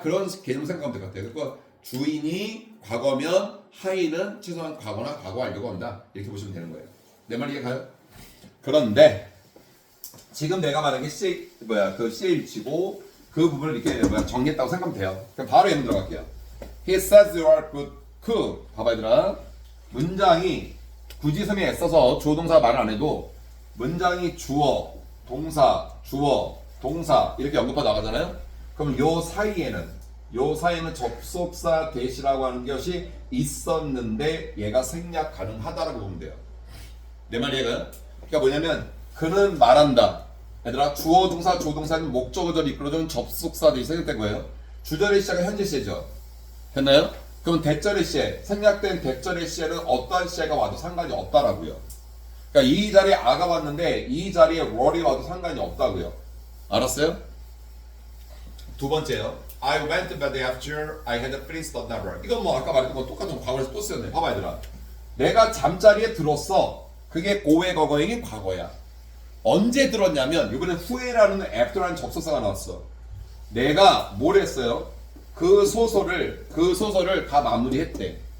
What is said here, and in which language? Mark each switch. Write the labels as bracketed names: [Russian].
[Korean] 그런 개념 생각하면 될 것 같아요. 그러니까 주인이 과거면 하인은 최소한 과거나 과거 완료가 온다. 이렇게 보시면 되는 거예요. 내 말 이해가요? 그런데 지금 내가 말한 게 그 C일치고 그 부분을 이렇게 정리했다고 생각하면 돼요. 그럼 바로 예문 들어갈게요. [English] He says you are good cook. [Korean] 봐봐 얘들아. 문장이 굳이 선생님이 애써서 주어 동사 말을 안 해도 문장이 주어, 동사, 주어, 동사 이렇게 연급하다 나가잖아요. 그럼 요 사이에는 접속사 대시라고 하는 것이 있었는데 얘가 생략 가능하다라고 보면 돼요. 내 말 이해가요? 그러니까 뭐냐면 그는 말한다. 얘들아 주어 동사 조동사는 목적어절이 이끌어주는 접속사 대시 생략된 거예요. 주절의 시제가 현재 시제죠. 됐나요? 그럼 대절의 시제, 생략된 대절의 시제는 어떠한 시제가 와도 상관이 없다라고요. 그러니까 이 자리에 아가 왔는데 이 자리에 월이 와도 상관이 없다고요. 알았어요? 두 번째요. [English] I went to bed after I had finished the novel. [Korean] 이건 뭐 아까 말했던 거 똑같은 과거에서 또 쓰였네. 봐봐 얘들아. 내가 잠자리에 들었어. 그게 고의 과거형이 과거야. 언제 들었냐면 이번엔 후에라는 after라는 접속사가 나왔어. 내가 뭘 했어요? 그 소설을 다 마무리했대.